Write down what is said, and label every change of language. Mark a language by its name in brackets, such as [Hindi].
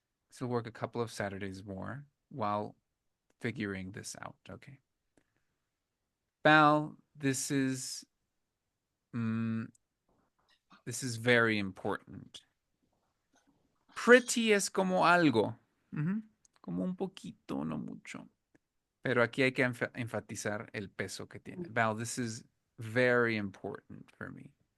[English] Still work a couple of Saturdays more while figuring this out. Okay. Val, this is very important. [Spanish] Pretty es como algo. Como un poquito, no mucho. Pero aquí hay que enfatizar el peso que tiene. [English] Val, this is very important for me.